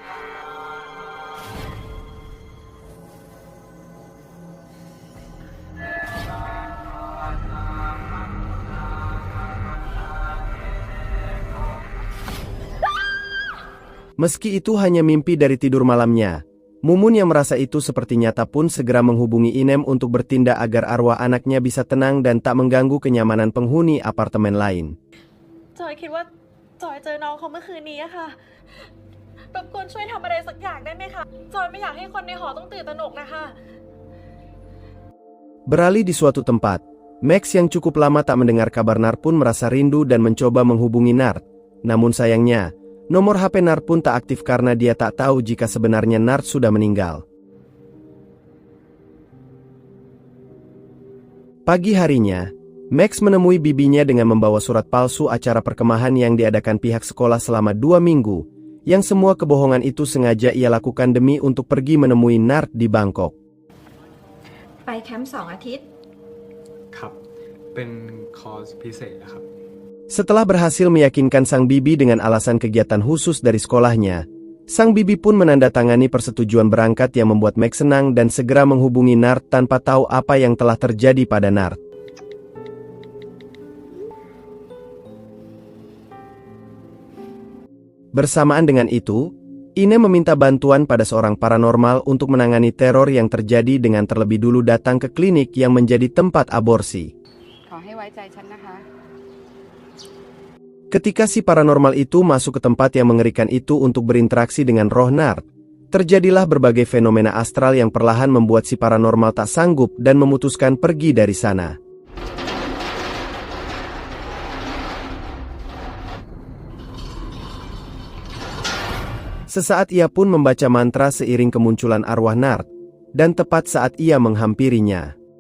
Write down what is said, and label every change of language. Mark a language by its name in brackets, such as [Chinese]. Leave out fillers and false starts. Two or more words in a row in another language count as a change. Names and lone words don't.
[Indonesian] meski itu hanya mimpi dari tidur malamnya, Mumun yang merasa itu seperti nyata pun segera menghubungi Inem untuk bertindak agar arwah anaknya bisa tenang dan tak mengganggu kenyamanan penghuni apartemen lain. [Thai] จอยคิดว่าจอยเจอน้องเขาเมื่อคืนนี้อะค่ะรบกวนช่วยทำอะไรสักอย่างได้ไหมคะจอยไม่อยากให้คนในหอต้องตื่นตระหนกนะคะ [Indonesian] Beralih di suatu tempat, Max yang cukup lama tak mendengar kabar Nart pun merasa rindu dan mencoba menghubungi Nart. Namun sayangnya, nomor HP Nart pun tak aktif karena dia tak tahu jika sebenarnya Nart sudah meninggal. Pagi harinya, Max menemui bibinya dengan membawa surat palsu acara perkemahan yang diadakan pihak sekolah selama 2 minggu, yang semua kebohongan itu sengaja ia lakukan demi untuk pergi menemui Nart di Bangkok. [Thai] ไปแคมป์2 อาทิตย์ ครับ เป็นคอร์สพิเศษนะครับ [Indonesian] Setelah berhasil meyakinkan sang bibi dengan alasan kegiatan khusus dari sekolahnya, sang bibi pun menandatangani persetujuan berangkat yang membuat Max senang dan segera menghubungi Nart tanpa tahu apa yang telah terjadi pada Nart. Bersamaan dengan itu, Ine meminta bantuan pada seorang paranormal untuk menangani teror yang terjadi dengan terlebih dulu datang ke klinik yang menjadi tempat aborsi. [Thai] ขอให้ไว้ใจฉันนะคะ [Indonesian] Ketika si paranormal itu masuk ke tempat yang mengerikan itu untuk berinteraksi dengan roh Nart, terjadilah berbagai fenomena astral yang perlahan membuat si paranormal tak sanggup dan memutuskan pergi dari sana. Sesaat ia pun membaca mantra seiring kemunculan arwah Nart, dan tepat saat ia menghampirinya,